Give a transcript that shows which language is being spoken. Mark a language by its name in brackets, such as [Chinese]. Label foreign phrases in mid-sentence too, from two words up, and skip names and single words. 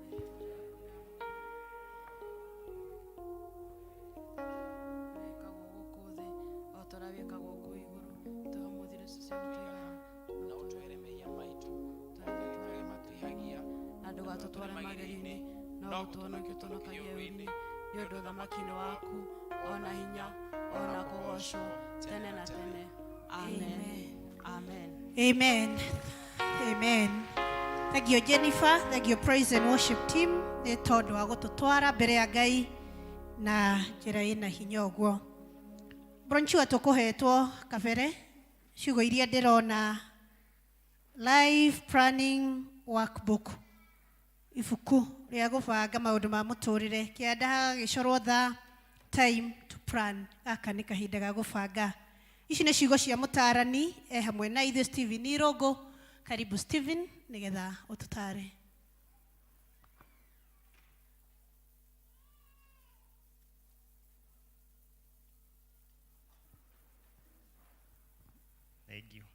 [Kikuyu] tutware mageri-ini no utuhonokie utuhonokagie ũũru-inĩ nĩ ũndũ ũthamaki-inĩ waku ona hinya ona kũgocwo tene na tene amen amen [English] Amen. Amen. Thank you Jennifer, thank you praise and worship team [Kikuyu] nĩ tondũ wa gũtũtwara mbere ya Ngai na njĩra ĩna hinya ũguo. Bronchua tũkũhetwo kabere ciugo iria ndĩrona [English] life planning workbook [Kikuyu] ibuku rĩa gũbanga maũndũ ma mũtũrĩre kĩanda gĩcorwo [English] time to plan [Kikuyu] gaka nĩ kahinda ga gũbanga. Ici nĩ ciugo cia mũtarani hamwe na ithuĩ Stephen Irũngũ. Karibu Stephen nigetha ũtũtare. [English] Thank you.